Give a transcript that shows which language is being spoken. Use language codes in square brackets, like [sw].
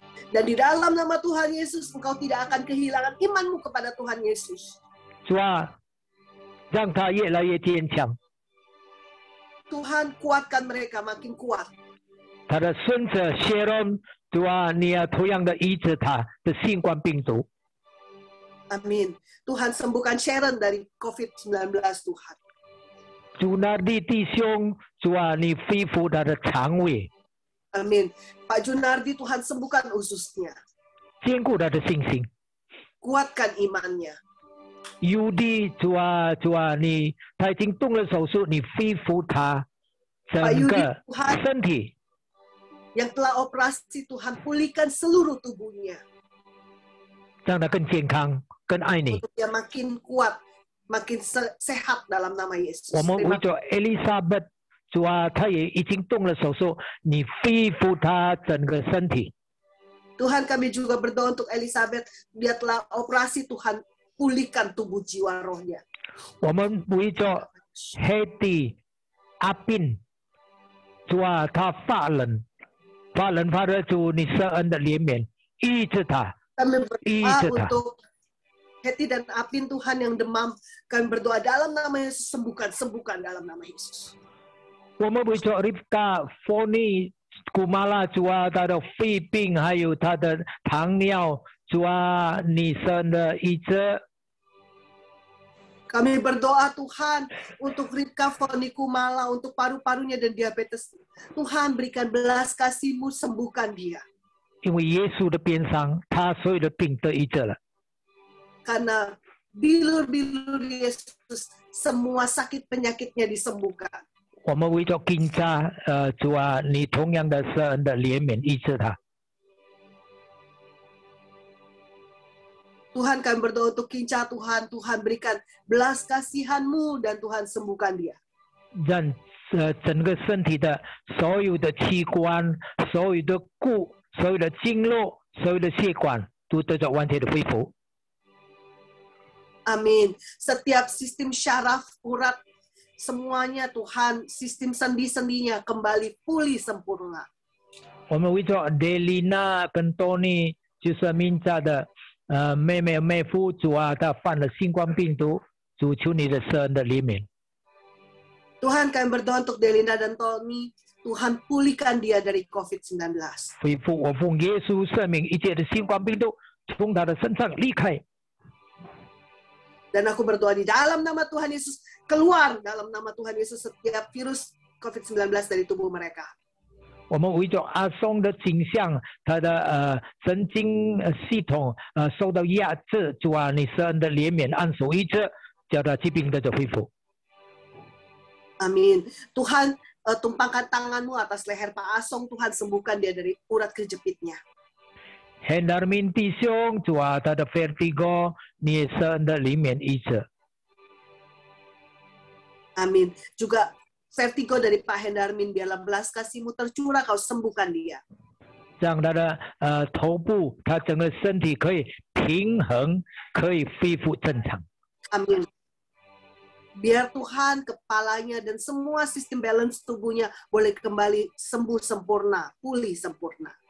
[id] Dan di dalam nama Tuhan Yesus, engkau tidak akan kehilangan imanmu kepada Tuhan Yesus. [zh] 主啊，让他越来越坚强。 [id] Tuhan kuatkan mereka makin kuat. [zh] 他的孙子 Sharon， 主啊，你要同样的医治他的新冠病毒。 [id] Amin. Tuhan sembuhkan Sharon dari COVID-19 Tuhan. [zh] 主那利弟兄，主啊，你恢复他的肠胃， [id] Amin. Pak Junardi Tuhan sembuhkan ususnya. [zh] 坚固他的信心。 [id] Kuatkan imannya. [zh] Yudi， 主啊，主啊，他已经动了手术，你恢复他整个身体。 [id] Yang telah operasi Tuhan pulihkan seluruh tubuhnya. [zh] 让他更健康，更爱你。 [id] Untuk dia makin kuat, makin sehat dalam nama Yesus. [zh] 我们为着 Elizabeth， 主啊，他也已经动了手术，你恢复他整个身体。 [id] Tuhan kami juga berdoa untuk Elizabeth, dia telah operasi Tuhan pulihkan tubuh jiwa rohnya. [zh] 我们为着 Hedy 阿宾，主啊，他发冷发热，主你施恩的怜悯，医治他。 [id] Kami berdoa untuk Heti dan Apin Tuhan yang demam. Kami berdoa dalam nama Yesus, sembuhkan dalam nama Yesus. [zh] 我们为着 Rivka Foni 古马拉，主啊，他的肺病还有他的糖尿，主啊，你施恩的医治。 [id] Kami berdoa Tuhan untuk Ripka Foni Kumala, untuk paru-parunya dan diabetes. Tuhan berikan belas kasih-Mu, sembuhkan dia. [zh] 因为耶稣的鞭伤，他所有的病得医治了。 [id] Karena bilur-bilur Yesus, semua sakit penyakitnya disembuhkan. [zh] 我们为着金家，主啊，你同样的施恩的怜悯医治他。 [id] Tuhan kami berdoa untuk Kinca Tuhan, Tuhan berikan belas kasihan-Mu dan Tuhan sembuhkan dia. [zh] 让整个身体的所有的器官、所有的骨、所有的经络、所有的血管都得到完全的恢复。 [id] Amin. Setiap sistem syaraf, urat, semuanya Tuhan, sistem sendi-sendinya kembali pulih sempurna. [zh] 我们为着 Delina 跟 Tony 就是名家的妹夫，主啊，他犯了新冠病毒，主求你的圣恩的怜悯。 [id] Tuhan, kami berdoa untuk Delina dan Tony. Tuhan, pulihkan dia dari COVID-19. [zh] 恢复我奉耶稣圣名，一切的新冠病毒从他的身上离开。 [id] Dan aku berdoa di dalam nama Tuhan Yesus, keluar dalam nama Tuhan Yesus setiap virus COVID-19 dari tubuh mereka. [zh] 我们围着阿松的倾向，他的神经系统受到压制，主啊，你圣恩的怜悯，按手医治，叫他疾病得到恢复。 [id] Amin. Tuhan, tumpangkan tanganmu atas leher Pak Asong, Tuhan sembuhkan dia dari urat kejepitnya. [zh] Hendarmin 弟兄，主啊，他的 vertigo，你圣恩的怜悯医治。 [id] Amin. Juga vertigo dari Pak Hendarmin, biarlah belas kasih-Mu tercurah, Kau sembuhkan dia. [zh] 让他的头部，他整个身体可以平衡，可以恢复正常。 [id] Amin. Biar Tuhan, kepalanya dan semua sistem balance tubuhnya boleh kembali sembuh sempurna, pulih sempurna.